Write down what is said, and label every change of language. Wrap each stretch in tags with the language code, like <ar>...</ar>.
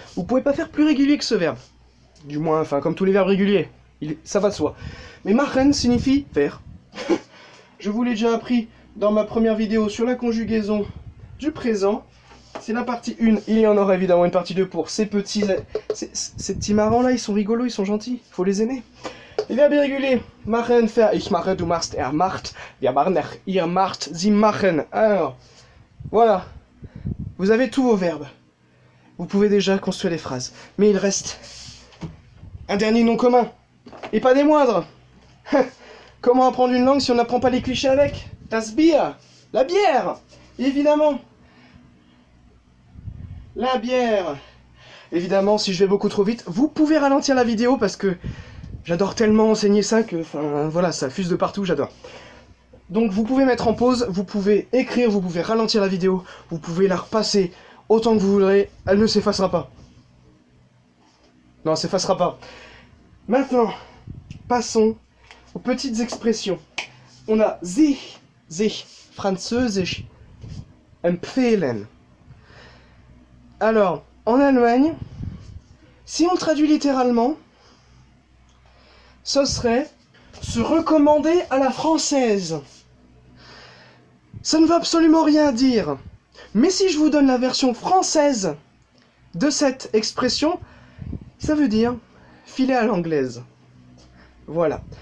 <fr>Vous pouvez pas faire plus régulier que ce verbe. Du moins, enfin, comme tous les verbes réguliers. Ça va de soi. Mais machen signifie faire. Je vous l'ai déjà appris dans ma première vidéo sur la conjugaison du présent. C'est la partie 1. Il y en aura évidemment une partie 2 pour ces petits marrants là. Ils sont rigolos, ils sont gentils. Faut les aimer. Les verbes irréguliers. Machen, faire.</fr> <de>Ich mache, du machst, er macht. Wir machen, ihr macht, sie machen.</de> <fr>Alors, voilà. Vous avez tous vos verbes. Vous pouvez déjà construire des phrases. Mais il reste un dernier nom commun. Et pas des moindres. Comment apprendre une langue si on n'apprend pas les clichés avec? Das Bier. La bière. Évidemment. La bière. Évidemment, si je vais beaucoup trop vite, vous pouvez ralentir la vidéo parce que j'adore tellement enseigner ça que, enfin, voilà, ça fuse de partout, j'adore. Donc vous pouvez mettre en pause, vous pouvez écrire, vous pouvez ralentir la vidéo, vous pouvez la repasser autant que vous voudrez, elle ne s'effacera pas. Non, elle s'effacera pas. Maintenant, passons aux petites expressions. On a sich, französisch, empfehlen. Alors, en Allemagne, si on traduit littéralement, ce serait se recommander à la française. Ça ne veut absolument rien dire. Mais si je vous donne la version française de cette expression, ça veut dire filer à l'anglaise. Voilà.</fr>